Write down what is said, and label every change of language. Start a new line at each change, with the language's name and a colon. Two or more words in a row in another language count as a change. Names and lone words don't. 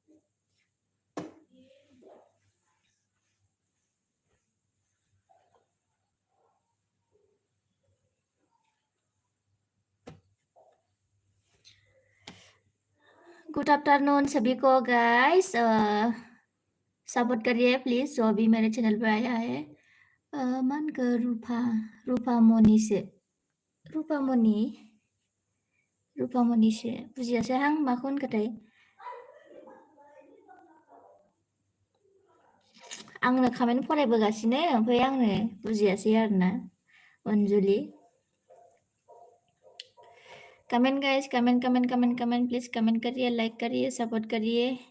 English: good afternoon
Hindi: सभी को गाइस सपोर्ट करिए प्लीज जो भी मेरे चैनल पर आया है मान को रूपामणि से
Bodo: बुजियासै आं माखौ होनखोथाय आंनो कमेन्ट फरायबोगासिनो ओमफ्राय आंनो बुजियासै आरोना अनजलि
Hindi: कमेंट गाइस कमेंट प्लीज कमेंट करिए लाइक करिए सपोर्ट करिए